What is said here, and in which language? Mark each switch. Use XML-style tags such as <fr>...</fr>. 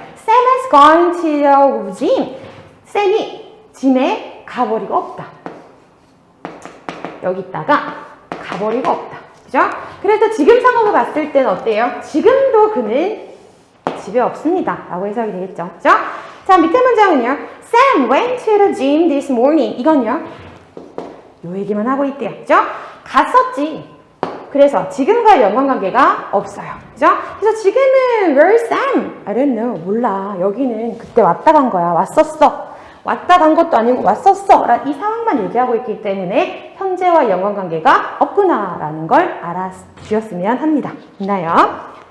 <en>Sam has gone to the gym.</en> <ko>쌤이 짐에 가버리고 없다. 여기 있다가 가버리고 없다. 그죠? 그래서 지금 상황을 봤을 때는 어때요? 지금도 그는 집에 없습니다. 라고 해석이 되겠죠. 그죠? 자, 밑에 문장은요.</ko> <en>Sam went to the gym this morning.</en> <ko>이건요. 요 얘기만 하고 있대요. 그죠? 갔었지. 그래서 지금과 연관관계가 없어요. 그죠? 그래서 지금은</ko> <en>Where's Sam? I don't know.</en> <ko>몰라. 여기는 그때 왔다 간 거야. 왔었어. 왔다 간 것도 아니고 왔었어. 이 상황만 얘기하고 있기 때문에 현재와 연관관계가 없구나 라는 걸 알아주셨으면 합니다. 있나요?</ko>